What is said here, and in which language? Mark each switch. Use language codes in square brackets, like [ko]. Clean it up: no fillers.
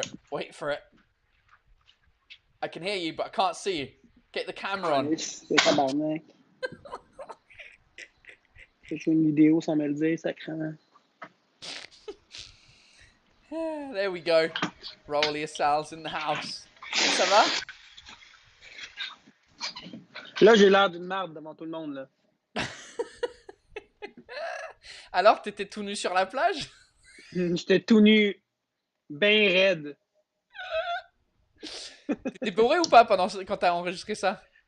[en] Wait for it. I can hear you, but I can't see you. Get the camera on. [fr] C'est tabarnak. J'ai fait une vidéo sans me le dire, sacrément. [en] There we go. Rolly Assal's in the house. [fr] Ça va? Là, j'ai l'air d'une merde devant tout le monde, là. Alors, t'étais tout nu sur la plage? J'étais tout nu, ben raide. T'étais bourré ou pas quand t'as enregistré ça?